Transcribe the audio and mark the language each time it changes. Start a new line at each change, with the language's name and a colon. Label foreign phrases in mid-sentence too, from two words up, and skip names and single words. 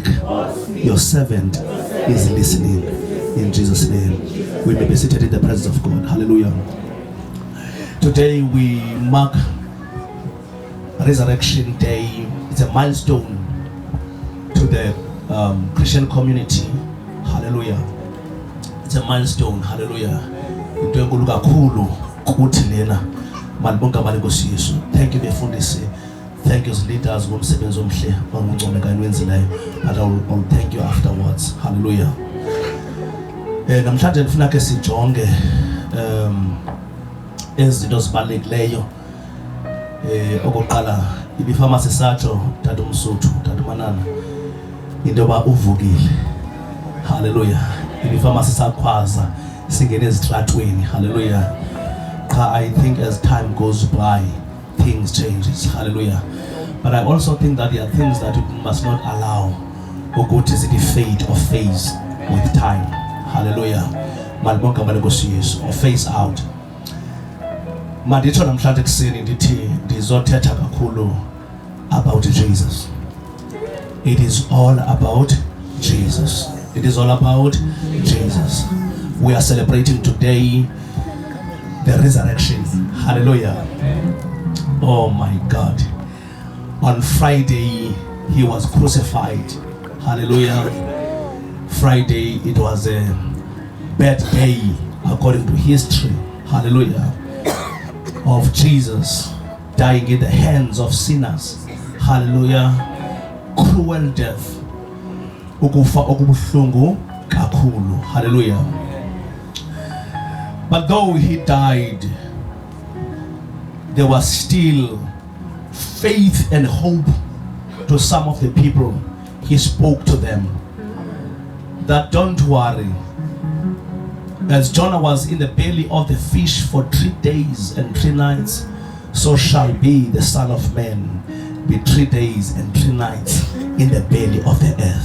English: Your servant is listening. In Jesus' name, we may be seated in the presence of God. Hallelujah. Today we mark Resurrection Day. It's a milestone to the Christian community. Hallelujah. It's a milestone. Hallelujah.
Xhosa: Into enkulu kakhulu kuthi lena malibonke abalenkosi Yesu.
English: Thank you befundisi. Thank you leaders
Xhosa: ngomsebenzi omhle banguncomeka niwenzileyo.
English: But I will thank you afterwards. Hallelujah.
Xhosa: Namhlanje ndifuna ke sijonge izinto zibalulekileyo. Okokuqala ibifamasi satsho Tata Msuthu, Tata Manana, into yoba uvukile. Hallelujah. Ibifamasi sakhwaza singene ezitratweni. Hallelujah.
English: I think as time goes by, things changes. Hallelujah. But I also think that there are things that we must not allow
Xhosa: ukuthi zithi
English: fade or phase with time.
Xhosa: Hallelujah. Malibonke abalenkosi Yesu
English: or phase out.
Xhosa: Manditsho namhlanje kuseni ndithi ndizothetha kakhulu
English: about Jesus. It is all about Jesus. It is all about Jesus. We are celebrating today the resurrection. Hallelujah. Oh my God. On Friday, he was crucified. Hallelujah. Friday, it was a bad day according to history. Hallelujah. Of Jesus dying in the hands of sinners. Hallelujah. Cruel death.
Xhosa: Ukufa okubuhlungu kakhulu.
English: Hallelujah. But though he died, there was still faith and hope to some of the people. He spoke to them that don't worry. As Jonah was in the belly of the fish for 3 days and 3 nights, so shall be the Son of Man be 3 days and 3 nights in the belly of the earth.